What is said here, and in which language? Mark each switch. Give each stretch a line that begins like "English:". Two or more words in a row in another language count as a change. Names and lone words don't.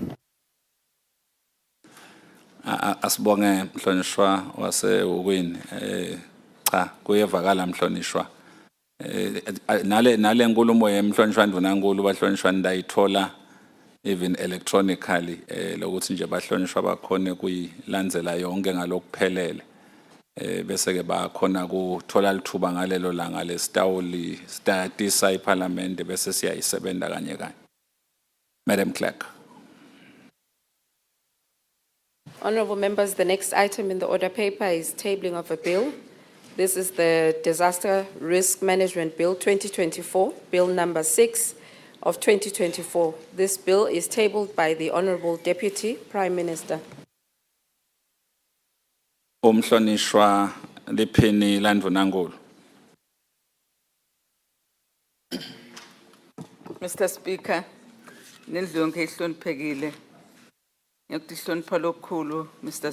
Swati: Asibonge mhlonishwa wase ukwini cha kuyevakala mhlonishwa nale nkulumo yemhlonishwa ndvunankulu bahlonishwa ndayithola
English: even electronically
Swati: lokuthi nje bahlonishwa bakhona kuyilandzela yonke ngalokuphelele bese ke bakhona kuthola lithuba ngalelo langa lesitawuli statisa iParliament bese siyayisebenta kanye kanye
English: Madam Clerk. Honourable members, the next item in the order paper is tabling of a bill. This is the Disaster Risk Management Bill 2024, Bill number 6 of 2024. This bill is tabled by the Honourable Deputy Prime Minister.
Swati: Umhlonishwa liphini landvunankulu. Mr. Speaker, nendlu yonke ihloniphekile. Ngiyakuhlonipha lokukhulu Mr.